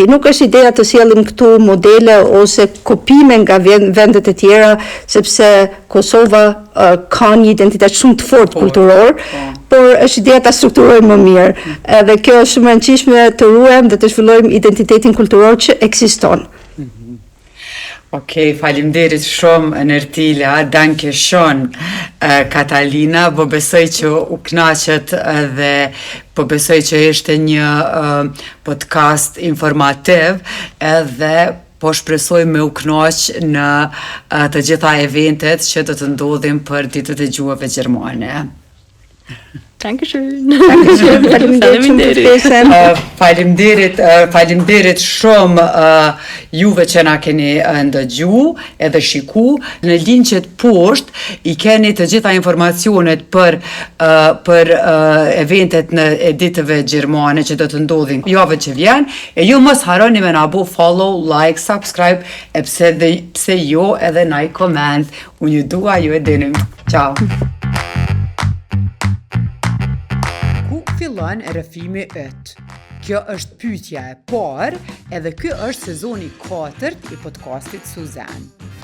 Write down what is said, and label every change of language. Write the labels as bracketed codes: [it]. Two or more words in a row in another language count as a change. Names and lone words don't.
[sq] Nuk është ideja të sjellim këtu modele ose kopime nga vendet e tjera, sepse Kosova ka një identitet shumë të fortë kulturor, por është ideja ta strukturojmë më mirë. Edhe kjo është shumë e rëndësishme të ruajmë dhe të zhvillojmë identitetin kulturor që ekziston. Okej, faleminderit shumë Nertila, [de] danke schön [sq] Katalina, po besoj që u kënaqet dhe po besoj që ishte një podcast informativ edhe po shpresoj me u kënaq në të gjitha eventet që do të ndodhin për ditët e gjuhëve gjermane. Dankeschön. Faleminderit shumë juve që na keni ndëgju edhe shiku. Në linqet poshtë i keni të gjitha informacionet për eventet në ditëve gjermane që do të ndodhin javën që vjen, e ju mos harroni me na bu [en] follow, like, subscribe, [sq] e pse jo edhe na i koment. Unë ju dua, ju e dinim. Ciao. Fillon rrëfimi yt. Kjo është pyetja e parë, edhe ky është sezoni 4 i podcastit Suzan.